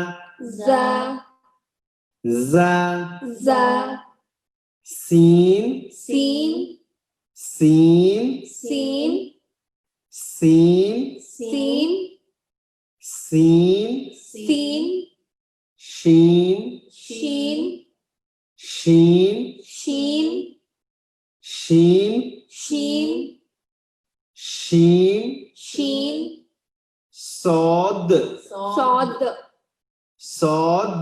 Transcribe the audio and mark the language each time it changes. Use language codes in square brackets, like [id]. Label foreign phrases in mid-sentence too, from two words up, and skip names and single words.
[ar] زا زا زا سین سین سین سین سین سین سین سین شین شین شین شین شین شین شین شین صاد صاد صاد